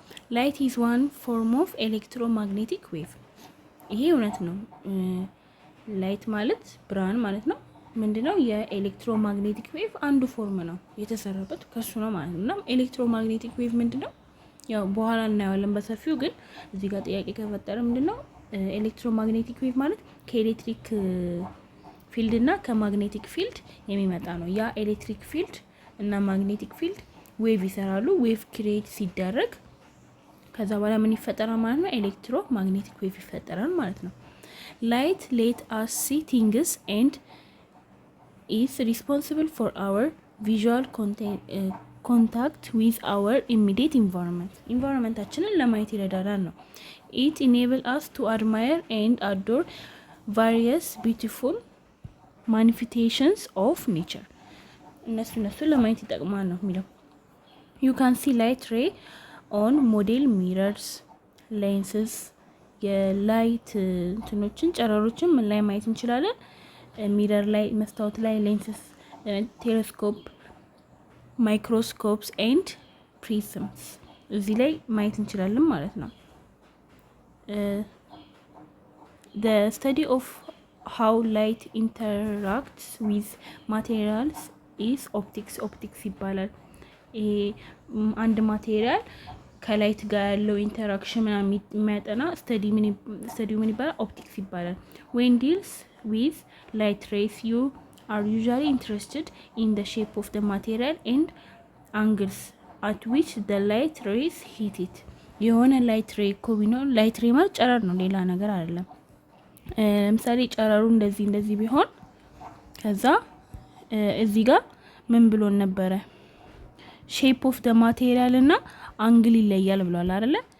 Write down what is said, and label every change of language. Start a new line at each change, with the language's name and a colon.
English: Light is one form of electromagnetic wave.
Amharic: ይሄ እውነት ነው። ላይት ማለት ብርሃን ማለት ነው። ምንድነው? የኤሌክትሮማግኔቲክ ዌቭ አንዱ ፎርም ነው የተሰራበት ከሱ ነው ማለት ነው። እና ኤሌክትሮማግኔቲክ ዌቭ ምንድነው? ያው በኋላ እናየዋለን በሰፊው። ግን እዚህ ጋር ጥያቄ ከፈጠረ ምንድነው ኤሌክትሮማግኔቲክ ዌቭ ማለት ከኤሌክትሪክ ፊልድ እና ከማግኔቲክ ፊልድ የሚመጣ ነው። ያ ኤሌክትሪክ ፊልድ እና ማግኔቲክ ፊልድ ዌቭ ይሰራሉ። ዌቭ ክሬት ሲደረግ ከዛ በኋላ ምን ይፈጠራል ማለት ነው? ኤሌክትሮማግኔቲክ ዌቭ ይፈጠራል ማለት ነው።
English: ላይት ሌት አስ ሲ ቲንግስ ኤንድ is responsible for our visual contact with our immediate environment.
Amharic: ኢንቫይሮንመንታችንን ለማየት ይረዳናል ነው።
English: It enable us to admire and adore various beautiful manifestations of nature.
Amharic: እነሱ ለማየት ይጠቅማል ነው የሚለው።
English: You can see light ray on model mirrors, lenses.
Amharic: የላይት እንትኖችን ጨረሮችን ምን ላይ ማየት እንችላለን? ሚረር ላይ፣ መስታወት ላይ፣ ሌንስስ፣ ቴሌስኮፕ፣ ማይክሮስኮፕስ ኤንድ ፕሪዝምስ እዚህ ላይ ማየት እንችላለን ማለት ነው።
English: The study of how light interacts with materials is optics.
Amharic: ኦፕቲክስ ይባላል። ይሄ አንድ ማቴሪያል ከላይት ጋር ያለው ኢንተራክሽን ምናምን የሚያጠና ስተዲው ምን ይባላል? ኦፕቲክስ ይባላል።
English: when deals with light rays you are usually interested in the shape of the material and angles at which the light rays hit it.
Amharic: የሆነ ላይት ሬይ እኮ ቢኖር ላይት ሬይ ማለት ጨረር ነው፣ ሌላ ነገር አይደለም። ለምሳሌ ጨረሩ እንደዚህ ቢሆን ከዛ እዚህ ጋር ምን ብሎን ነበረ? ሼፕ ኦፍ ደ ማቴሪያል እና አንግል ይለያል ብሏል አይደለ?